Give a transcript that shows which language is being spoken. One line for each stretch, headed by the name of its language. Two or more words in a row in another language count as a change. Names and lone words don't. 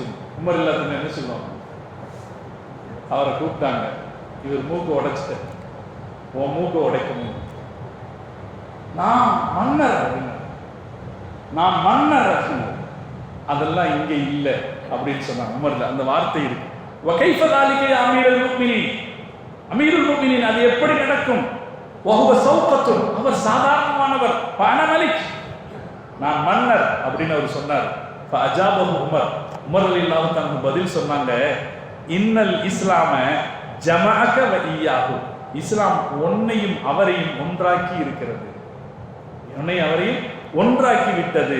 Tamil: உமர்
Arabic: رضي الله عنه
Tamil: என்ன சொல்லுவாங்க? அவரை கூப்பிட்டாங்க, இவர் மூக்கு உடைச்சிட்டார், உன் மூக்கு உடைக்கணும். நான் மன்னர் அப்படின்னு, நான் மன்னர் அப்படின்னு, அதெல்லாம் இங்க இல்லை அப்படின்னு சொன்னாங்க. உமர்ல அந்த வார்த்தை இருக்கு.
Arabic: وكيف ذلك يا أمير المؤمنين, أمير المؤمنين,
Tamil: அது எப்படி நடக்கும்?
Arabic: وهو سوقة,
Tamil: அவர் சாதாரணமானவர்.
Arabic: وأنا ملك,
Tamil: நான் மன்னர் அப்படின்னு அவர் சொன்னார்.
Arabic: فأجابه عمر,
Tamil: உமர்
Arabic: رضي الله عنه
Tamil: பதில் சொன்னாங்க,
Arabic: إن الإسلام جمعك وإياه,
Tamil: இஸ்லாம் உன்னையும் அவரையும் ஒன்றாக்கி இருக்கிறது, உன்னையும் அவரையும் ஒன்றாக்கி விட்டது.